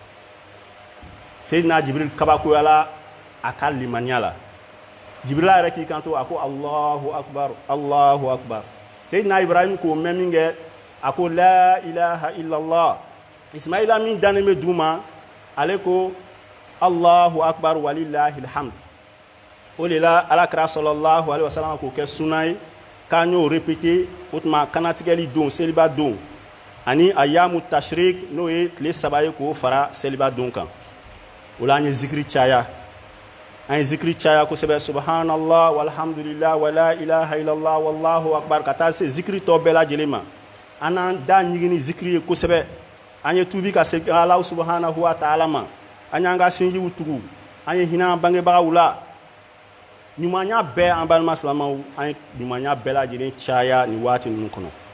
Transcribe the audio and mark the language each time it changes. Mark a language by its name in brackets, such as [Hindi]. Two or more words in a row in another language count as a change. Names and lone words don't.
[Bambara] Seydina Jibril kabakoyala a ka limaniya la Jibrila yɛrɛ k'i kanto a ko [Arabic] الله أكبر الله أكبر [Bambara] Seydina Ibrahim k'o mɛn min kɛ a ko [Arabic] لا إله إلا الله [Bambara] Ismaila min dannen bɛ dugu ma ale ko [Arabic] الله أكبر ولله الحمد [Bambara] o de la alakira [Arabic] صلى الله عليه وسلم [Bambara] k'o kɛ sunna ye k'an y'o répéter o tuma kanatigɛli don seliba don ani [Arabic] أيام التشريق [Bambara] n'o ye tile 3 ye k'o fara seliba don kan o la an ye zikiri caya kosɛbɛ [Arabic] سبحان الله والحمد لله ولا إله إلا الله والله أكبر [Bambara] ka taa se zikiri tɔ bɛɛ lajɛlen ma an n'an da ɲigini zikiri ye kosɛbɛ an ye tuubi ka segin Ala [Arabic] سبحانه وتعالى [Bambara] ma an y'an ka sinjiw tugu an ye hinɛ an bangebagaw la ɲumanya bɛɛ an balima silamɛw an ye ɲumanya bɛɛ lajɛlen caya ni waati ninnu kɔnɔ